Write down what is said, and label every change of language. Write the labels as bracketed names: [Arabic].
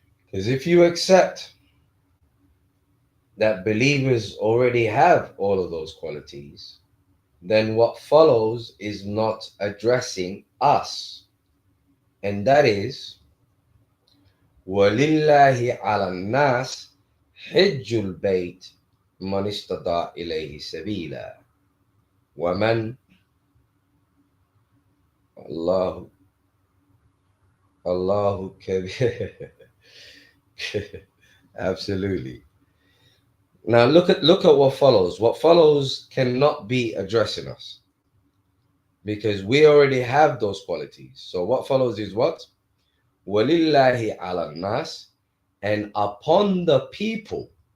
[English] Because if you accept that believers already have all of those qualities, then what follows is not addressing us. And that is, [Arabic] وَلِلَّهِ عَلَى النَّاسِ حِجُّ الْبَيْتِ مَنِ اسْتَطَاعَ إِلَيْهِ سَبِيلًا وَمَنْ Allahu Kabir. [English] Absolutely. Now look at what follows. What follows cannot be addressing us because we already have those qualities. So what follows is what? [Arabic] Walillahi ala nas, [English] and upon the people.